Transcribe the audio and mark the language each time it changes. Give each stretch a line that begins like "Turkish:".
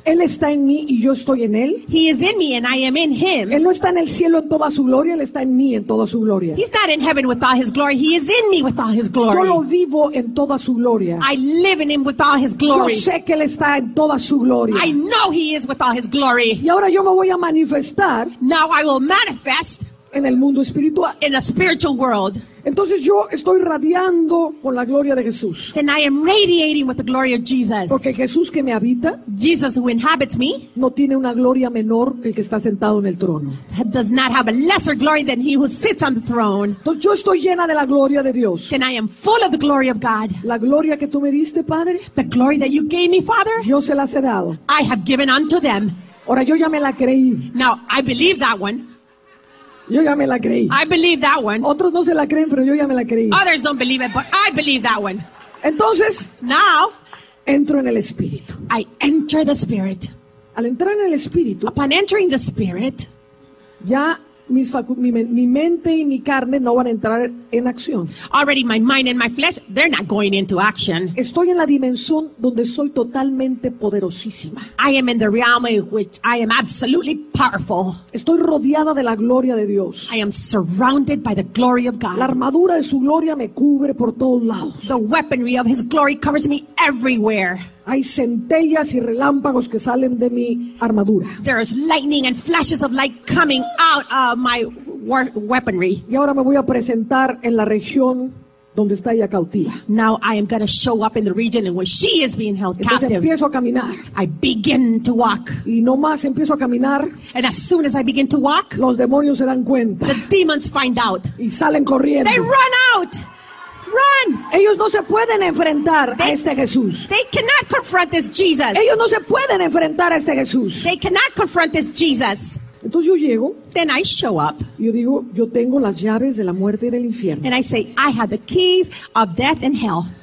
Spanish: Él está en mí y yo estoy en él.
English: He is in me and I am in him.
Spanish: Él no está en el cielo en toda su gloria, él está en mí en toda su gloria.
English: He's not in heaven with all his glory, he is in me with all his glory.
Spanish: Yo lo vivo en toda su gloria.
English: I live in him with all his glory.
Spanish: Yo sé que él está en toda su gloria.
English: I know he is with all his glory.
Spanish: Y ahora yo me voy a manifestar.
English: Now I will manifest.
Spanish: En el mundo espiritual.
English: In the spiritual world.
Spanish: Entonces yo estoy radiando con la gloria de Jesús.
English: Then I am radiating with the glory of Jesus.
Spanish: Porque Jesús que me habita,
English: Jesus who inhabits me,
Spanish: no tiene una gloria menor que el que está sentado en el trono.
English: Does not have a lesser glory than he who sits on the throne.
Spanish: Entonces yo estoy llena de la gloria de Dios.
English: Then I am full of the glory of God.
Spanish: La gloria que tú me diste, Padre,
English: the glory that you gave me, Father,
Spanish: yo se las he dado.
English: I have given unto them.
Spanish: Ahora yo ya me la creí.
English: Now I believe that one.
Spanish: Yo ya me la creí.
English: I believe that one.
Spanish: Otros no se la creen, pero yo ya me la creí.
English: Others don't believe it, but I believe that one.
Spanish: Entonces,
English: now,
Spanish: entro en el Espíritu.
English: I enter the Spirit.
Spanish: Al entrar en el Espíritu,
English: upon entering the Spirit,
Spanish: ya mi mente y mi carne no van a entrar en acción.
English: Already my mind and my flesh, they're not going into action.
Spanish: Estoy en la dimensión donde soy totalmente poderosísima.
English: I am in the realm in which I am absolutely powerful.
Spanish: Estoy rodeada de la gloria de Dios.
English: I am surrounded by the glory of God.
Spanish: La armadura de su gloria me cubre por todos lados.
English: The weaponry of his glory covers me everywhere.
Spanish: Hay centellas y relámpagos que salen de mi armadura.
English: There is lightning and flashes of light coming out of my weaponry.
Spanish: Y ahora me voy a presentar en la región donde está ella cautiva.
English: Now I am going to show up in the region in which she is being held captive.
Spanish: Entonces empiezo a caminar.
English: I begin to walk.
Spanish: Y no más empiezo a caminar.
English: And as soon as I begin to walk,
Spanish: los demonios se dan cuenta.
English: The demons find out.
Spanish: Y salen corriendo.
English: They run out. Run.
Spanish: Ellos no se pueden enfrentar a este Jesús.
English: They cannot confront this Jesus.
Spanish: Ellos no se pueden enfrentar a este Jesús.
English: They cannot confront this Jesus.
Spanish: Entonces yo llego.
English: Then I show up.
Spanish: Yo digo, yo tengo las llaves de la muerte y del infierno.
English: And I say, I have the keys of death and hell.